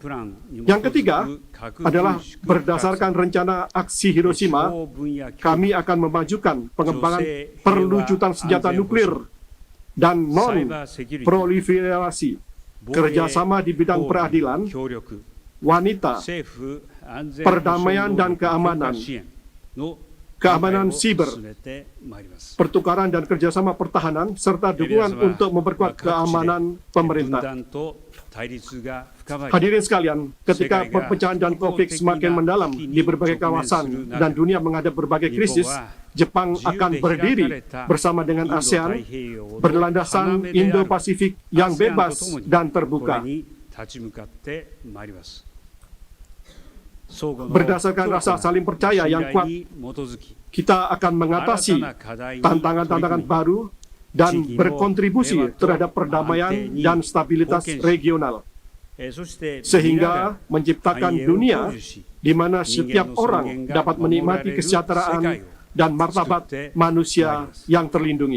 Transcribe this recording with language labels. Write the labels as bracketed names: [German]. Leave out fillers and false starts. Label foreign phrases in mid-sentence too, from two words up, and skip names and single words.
[Indonesian] Yang ketiga adalah berdasarkan rencana aksi Hiroshima, kami akan memajukan pengembangan perlucutan senjata nuklir dan non-proliferasi, kerjasama di bidang peradilan, wanita, perdamaian dan keamanan, keamanan [Japanese] 進 [Indonesian] siber, [Japanese] めてまいります。 [Indonesian] pertukaran dan kerjasama pertahanan, serta dukungan untuk memperkuat keamanan [Japanese] 分 [Indonesian] pemerintah. [Japanese] 断と対立が深まり、 [Indonesian] Hadirin sekalian, ketika perpecahan dan konflik semakin mendalam di berbagai kawasan dan dunia menghadap berbagai krisis, Jepang akan berdiri bersama dengan ASEAN berlandasan Indo-Pasifik yang bebas dan [Japanese] こ [Indonesian] terbuka. [Japanese] れに立ち向かってまいります。 [Indonesian] Berdasarkan rasa saling percaya yang kuat, kita akan mengatasi tantangan-tantangan baru dan berkontribusi terhadap perdamaian dan stabilitas regional, sehingga menciptakan dunia di mana setiap orang dapat menikmati kesejahteraan dan martabat manusia yang terlindungi.